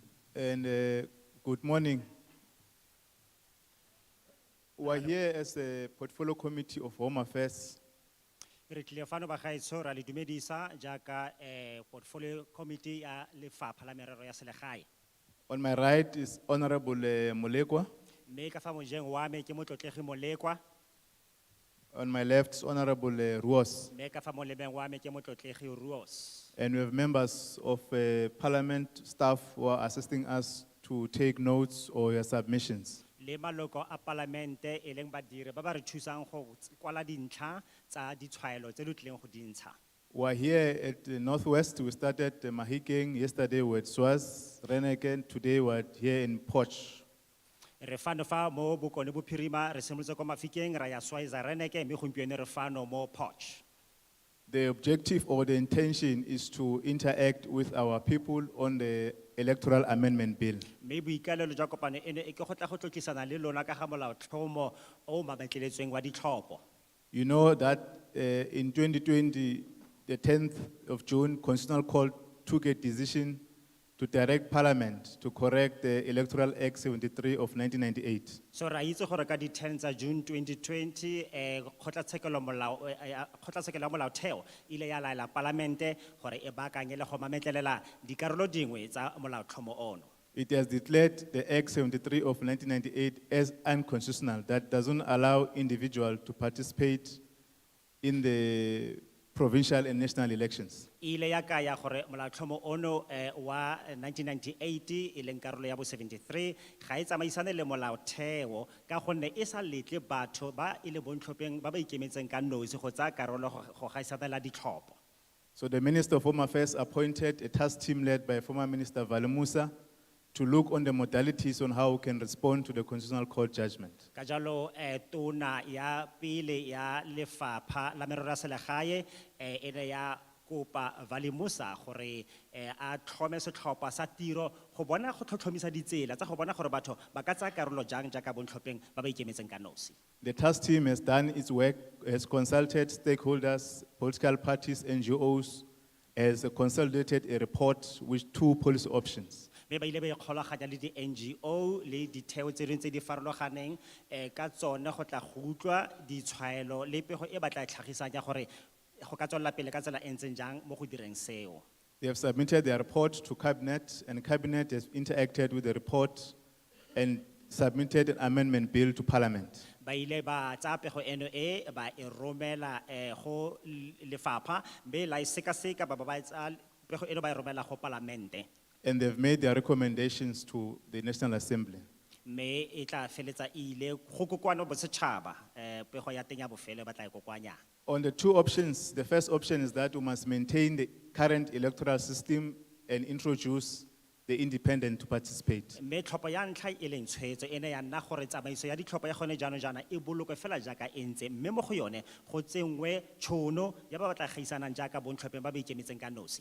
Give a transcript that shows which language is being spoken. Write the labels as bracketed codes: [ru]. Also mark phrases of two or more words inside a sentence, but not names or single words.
[en] And good morning. We're here as a portfolio committee of Home Affairs. [tn] Re tlile fano ba gaetsho ra le dumedisa jaaka [en] portfolio committee [tn] ya lefapha la merero ya selegae. [en] On my right is Honorable Molekwa. [tn] Mme ka fa mojeng wa me ke motlotlegi Molekwa, [en] On my left is Honorable Ruos. [tn] mme ka fa molebeng wa me ke motlotlegi Ruos. [en] And we have members of parliament staff who are assisting us to take notes or your submissions. [tn] Le maloko a parlamente e leng badiri ba ba re thusang go kwala dintlha tsa ditshwaelo tse di tlileng go dintsha. [en] We're here at the Northwest. We started Mahikeng yesterday with Swaz, Reneken. Today we're here in Potch. [tn] Re fano fa mo Bokone Bophirima, re simolotse ko Mafikeng ra ya Swaiza Reneke, mme gompieno re fano mo Potch. [en] The objective or the intention is to interact with our people on the Electoral Amendment Bill. [tn] Mme boikalelo jwa kopano eno e ke go tla go tlotlisana le lona ka ga molaotlhomo o mametleletsweng wa ditlhopho. [en] You know that in 2020, the 10th of June, Constitutional Court took a decision to direct Parliament to correct the Electoral Act 73 of 1998. [tn] So ra itse gore ka di 10 tsa June 2020 kgotlatshekelo ya molaotheo ile ya laela parlamente gore e baakanye le go mametlelela dikarolo dingwe tsa molaotlhomo ono. [en] It has declared the Act 73 of 1998 as unconstitutional, that doesn't allow individuals to participate in the provincial and national elections. [tn] Ile ya kaya gore molaotlhomo ono wa 1998 e leng karolo ya bo 73 ga e tsamaisane le molaotheo ka gonne e sa letle batho ba ile bontlhopheng ba ba ikemetseng ka nosi go tsaya karolo go gaisanela ditlhopho. [en] So the Minister of Home Affairs appointed a task team led by former Minister Musa to look on the modalities on how we can respond to the Constitutional Court judgment. [tn] Ka jalo tona ya pele ya lefapha la merero ya selegae e ne ya kopa Musa gore a tlhome setlhopha sa tiro go bona go tlhotlhomisa ditsela tsa go bona gore batho ba ka tsaya karolo jang jaaka bontlhopheng ba ba ikemetseng ka nosi. [en] The task team has done its work, has consulted stakeholders, political parties, NGOs, has consolidated a report with 2 policy options. [tn] Mme ba ile ba ikgolaganya le di NGO le ditheo tse dingwe tse di farologaneng ka tsone go tla go utlwa ditshwaelo le pego e ba tla tlhagisang ya gore go ka tswela pele ka tsela e ntseng jang mo go direng seo. [en] They have submitted their report to Cabinet, and Cabinet has interacted with the report and submitted an amendment bill to Parliament. [tn] Ba ile ba tsaya pego eno e ba e romela go lefapha mme la e sekaseka ba tsaya pego eno ba e romela go parlamente. [en] And they've made their recommendations to the National Assembly. [tn] Mme e tla feletsa ile go kokoano bosetšhaba pego ya teng ya bofelo ba tla e kokoanya. [en] On the 2 options, the first option is that we must maintain the current electoral system and introduce the independent to participate. [tn] Mme tlhopho ya ntlha e leng tshwetso ene ya nna gore tsamaiso ya ditlhopho ya gone jaana e bolokwe fela jaaka e ntse mme mo go yone go tsengwe tšhono ya ba ba tla gaisanang jaaka bontlhopheng ba ba ikemetseng ka nosi.